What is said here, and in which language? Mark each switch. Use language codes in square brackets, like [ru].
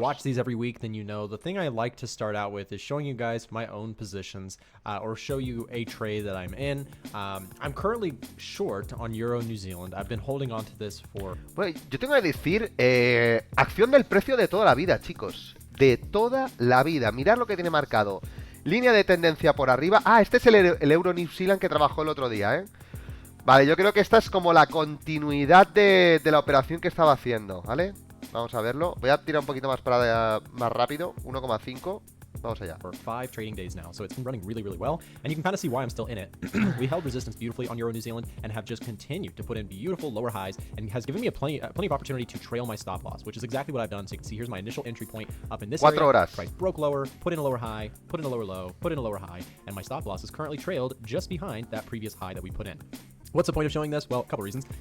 [en] Watch these every week, then you know. The thing I like to start out with is showing you guys my own positions, or show you a trade that I'm in. I'm currently short on Euro New Zealand. I've been holding on to this for... [es] Bueno, yo tengo que decir, acción del precio de toda la vida, chicos. De toda la vida. Mirad lo que tiene marcado. Línea de tendencia por arriba. Este es el Euro New Zealand que trabajó el otro día, ¿eh? Vale, yo creo que esta es como la continuidad de la operación que estaba haciendo, ¿vale? Vamos a verlo. Voy a tirar un poquito más rápido. 1,5. Vamos allá. [en] For 5 trading days now, so it's been running really, really well, and you can kind of see why I'm still in it. We held resistance beautifully on Euro New Zealand and have just continued to put in beautiful lower highs, and has given me plenty of opportunity to trail my stop loss, which is exactly what I've done. So you can see here's my initial entry point up in this area. [es] Horas. [en] Price broke lower, put in a lower high, put in a lower low, put in a lower high, and my stop loss is currently trailed just behind that previous high that we put in. What's the point of showing this? Well, a couple reasons.